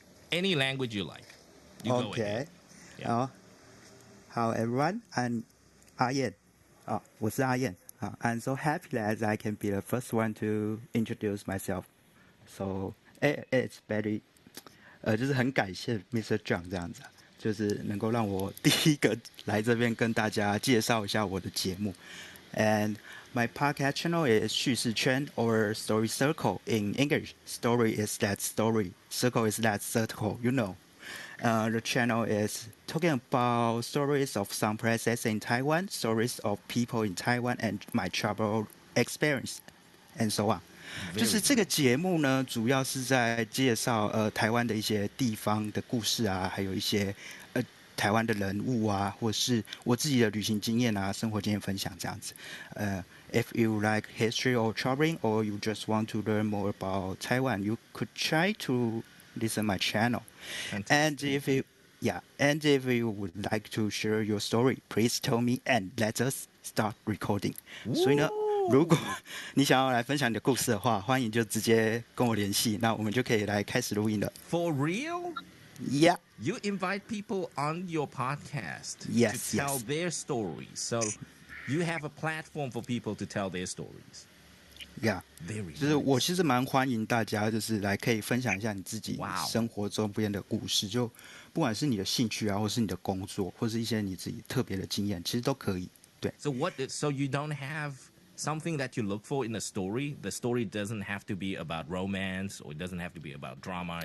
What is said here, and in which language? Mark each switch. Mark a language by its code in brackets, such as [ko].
[en] Any language you like. You go ahead. Yeah. Hello everyone, I'm 阿燕。 [zh] 我是阿燕。 [en] I'm so happy that I can be the first one to introduce myself. So it's very [zh] 就是很感谢 [en] Mr. [zh] John 这样子，就是能够让我第一个来这边跟大家介绍一下我的节目。 [en] And my podcast channel is 叙事圈 or story circle in English. Story is that story. Circle is that circle, you know. The channel is talking about stories of some places in Taiwan, stories of people in Taiwan, and my travel experience, and so on. [zh] 就是这个节目呢，主要是在介绍台湾的一些地方的故事啊，还有一些台湾的人物啊，或是我自己的旅行经验啊、生活经验分享这样子。 [en] If you like history or traveling, or you just want to learn more about Taiwan, you could try to listen my channel. And Fantastic. and if you would like to share your story, please tell me and let us start recording. [zh] 所以呢，如果你想要来分享你的故事的话，欢迎就直接跟我联系，那我们就可以来开始录音了。 [en] For real? Yeah. You invite people on your podcast Yes, to tell yes. their stories. So you have a platform for people to tell their stories. Yeah. Very [zh] 就是我 [en] nice. [zh] 其实蛮欢迎大家，就是来可以分享一下你自己 [en] Wow. [zh] 生活周边的故事，就不管是你的兴趣啊，或是你的工作，或是一些你自己特别的经验，其实都可以。对。 [en] So you don't have something that you look for in a story? The story doesn't have to be about romance, or it doesn't have to be about drama.